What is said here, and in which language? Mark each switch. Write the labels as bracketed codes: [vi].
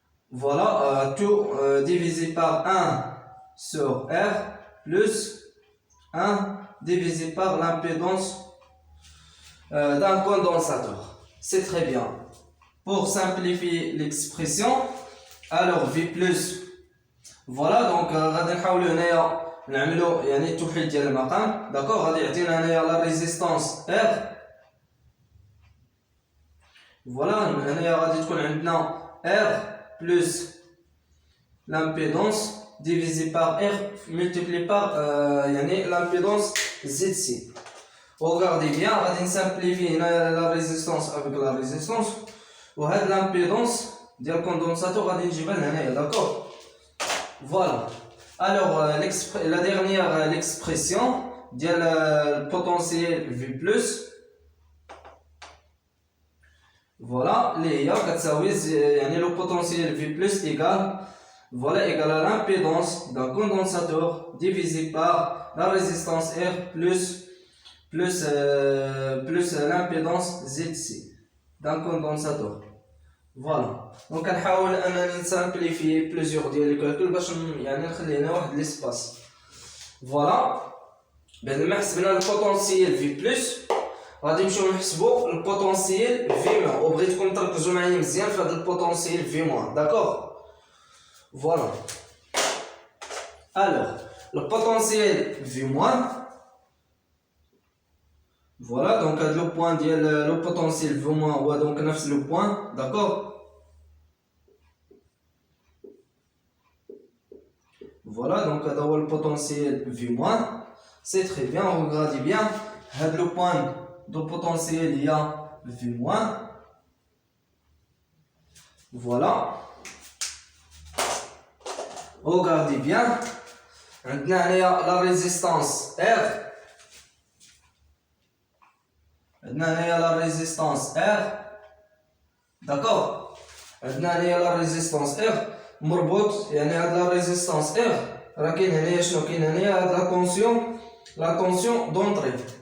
[fr] Voilà, tout divisé par 1 sur R plus 1 divisé par l'impédance d'un condensateur. C'est très bien. Pour simplifier l'expression, alors V plus, voilà, donc [ar] غادي نحاولوا هنايا نعملوا يعني التوحيد ديال المقام. داكوغ غادي يعطينا هنايا لا ريزيستانس R. فوالا هنايا غادي تكون عندنا [fr] R plus l'impédance divisé par R multiplié par l'impédance ZC. Regardez bien, [ar] غادي نسامبليفي هنا [fr] la résistance avec la résistance [ar] وهاد l'impédance ديال الكوندونساتور غادي نجيبها لهنايا. [fr] داكوغ voilà. Alors la dernière l'expression ديال le potentiel V+, voilà [ar] اللي هي كتساوي يعني [fr] le potentiel V+ égale voilà égale à l'impédance d'un condensateur divisé par la résistance R plus l'impédance ZC d'un condensateur. Voilà. [ar] Donc نحاول انني نسامبليفي بليزيور ديال الكالكول باش يعني نخلي هنا واحد ليسباس. فوالا بعد ما حسبنا البوتونسييل في بلس غادي نمشيو نحسبوا البوتونسييل في موان وبغيتكم تركزوا معايا مزيان في هذا البوتونسييل في موان. داكوغ فوالا. [fr] alors le potentiel V moins, voilà donc le point le potentiel V moins ou donc le point, d'accord. Voilà donc le potentiel V moins, c'est très bien. Regardez bien le point de potentiel il y a V moins, voilà. Regardez bien. [ar] عندنا هنايا لا ريزيستانس R. عندنا هنايا لا ريزيستانس R. داكوغ عندنا هنايا لا ريزيستانس R مربوط يعني هاد لا ريزيستانس R راه كاين هنايا شنو كاين هنايا هاد لا طونسيون دونطري.